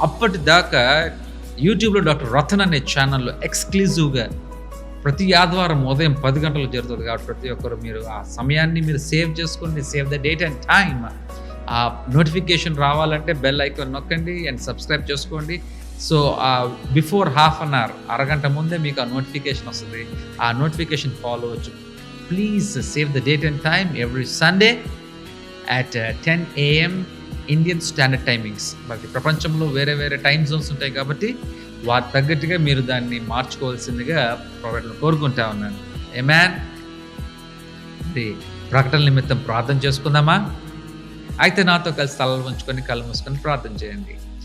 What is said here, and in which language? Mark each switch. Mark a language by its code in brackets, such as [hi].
[te] అప్పటిదాకా యూట్యూబ్లో డాక్టర్ రతన్ అనే ఛానల్లో ఎక్స్క్లూజివ్గా ప్రతి ఆదివారం ఉదయం 10 గంటలకు జరుగుతుంది. కాబట్టి ప్రతి ఒక్కరు మీరు ఆ సమయాన్ని మీరు సేవ్ చేసుకోండి. [en] Save the date and time. [te] ఆ నోటిఫికేషన్ రావాలంటే బెల్ ఐకాన్ నొక్కండి అండ్ సబ్స్క్రైబ్ చేసుకోండి. So [en] before half an hour [te] అరగంట ముందే మీకు ఆ నోటిఫికేషన్ వస్తుంది. ఆ నోటిఫికేషన్ ఫాలో అవ్వచ్చు. [en] Please save the date and time every Sunday at 10 a.m. Indian Standard Timings. [te] మరి ప్రపంచంలో వేరే వేరే టైమ్ జోన్స్ ఉంటాయి కాబట్టి వాటి తగ్గట్టుగా మీరు దాన్ని మార్చుకోవాల్సిందిగా ప్రొవైడర్లు కోరుకుంటా ఉన్నాను. ఆమేన్. ఇది ప్రకటన నిమిత్తం ప్రార్థన చేసుకుందామా? అయితే నాతో కలిసి తలలు వంచుకొని కళ్ళు మూసుకొని ప్రార్థన చేయండి.